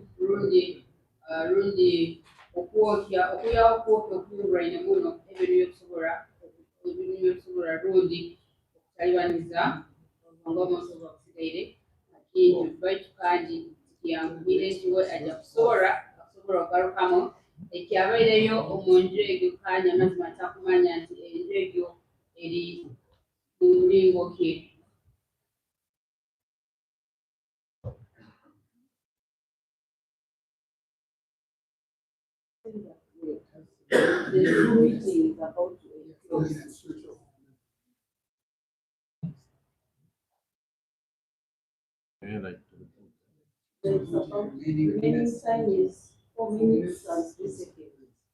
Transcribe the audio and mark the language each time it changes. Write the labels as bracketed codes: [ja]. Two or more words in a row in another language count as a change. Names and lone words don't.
[nyo] lundi okwokya okuyaho okwokya okuyulwaine muno ebintu byokusobola lundi okutalibaniza obwongo bwonse bwakusigaire kintu baitu kandi kiyambire ntiwe ajja kusobola okugarukamu ekyabaireyo omunju egyo kandi amazima atakumanya nti enju egyo eri mu mulingo ki. [en] The meeting is about to close. It's about remaining time is 4 minutes and 3 seconds.